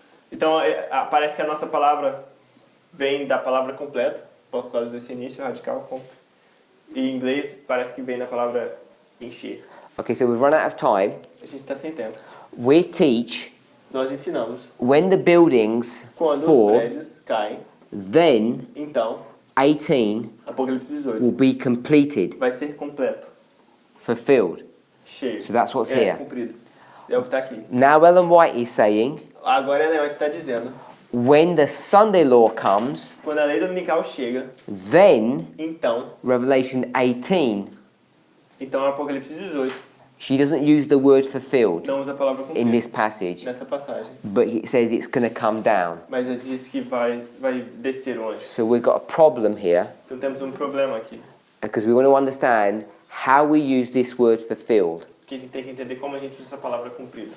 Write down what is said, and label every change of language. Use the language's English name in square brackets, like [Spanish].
[Portuguese] Então parece que a nossa palavra vem da palavra completo, por causa desse início radical. E em inglês parece que vem da palavra encher. [English] Okay, so we've run out of time. [Portuguese] A gente está sem tempo. [English] We teach [Portuguese] Nós ensinamos [English] when the buildings [Portuguese] quando os [English] fall, [Portuguese] prédios caem, [English] then [Portuguese] então [English] 18 [Portuguese] Apocalipse 18 [English] will be completed, [Portuguese] vai ser completo, [English] fulfilled. [Portuguese] cheio. [English] So that's what's here. [Portuguese] Cumprido. É o que está aqui. [English] Now Ellen White is saying, [Portuguese] Agora Ellen White está dizendo, [English] when the Sunday law comes, [Portuguese] quando a lei dominical chega, [English] then [Portuguese] então [English] Revelation 18, [Portuguese] Apocalipse 18 [English] she doesn't use the word fulfilled [Portuguese] não usa a palavra [English] in this [Portuguese] cumprido [English] passage, [Portuguese] nessa passagem, [English] but it says it's going to come down. [Portuguese] mas ele diz que vai descer o anjo. [English] So we've got a problem here, [Portuguese] Então temos um problema aqui, [English] because we want to understand how we use this word fulfilled. [Portuguese] que a gente tem que entender como a gente usa essa palavra cumprido.